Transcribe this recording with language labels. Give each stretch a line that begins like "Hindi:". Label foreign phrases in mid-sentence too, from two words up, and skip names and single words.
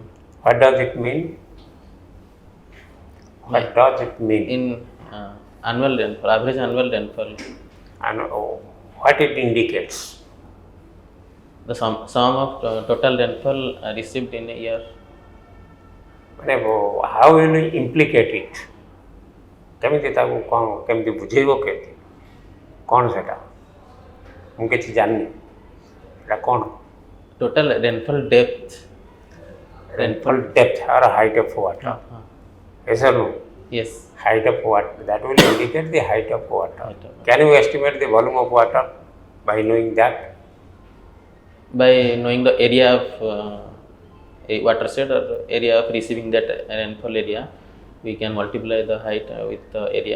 English: What does it mean? What does it mean? In annual rainfall, average annual rainfall. And what it indicates? The sum of total rainfall received in a year. ମାନେ how will you implicate it?
Odia: କେମିତି ତାକୁ କ'ଣ କେମିତି ବୁଝେଇବ କେମିତି କ'ଣ ସେଟା ମୁଁ କିଛି ଜାଣିନି ଏଇଟା କ'ଣ
English: Total rainfall depth. rainfall depth or height of water? Yes or no? Yes. Height of water, that will indicate the height of water. Height of water. Can you estimate the volume of water by knowing that? By knowing the area of a watershed or area of receiving that rainfall area, we can multiply the height with the area.